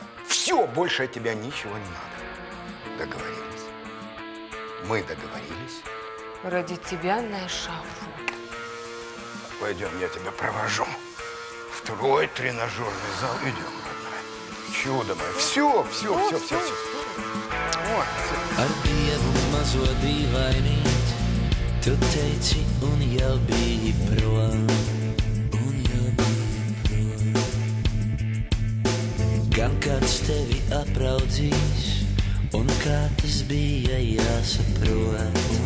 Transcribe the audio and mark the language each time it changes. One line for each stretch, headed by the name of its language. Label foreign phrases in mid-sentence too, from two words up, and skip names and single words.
Russian: Все, больше от тебя ничего не надо. Договорились. Мы договорились. Ради тебя на эшафот. Пойдем, я тебя провожу. В твой тренажерный зал. Идем, родная. Чудо мое. Все.
Latvian: Ar dievu mazo dīvainīt, tu teici un jau biji prom. Gan kāds tevi apraudzīs, un kā tas bija jāsaprot.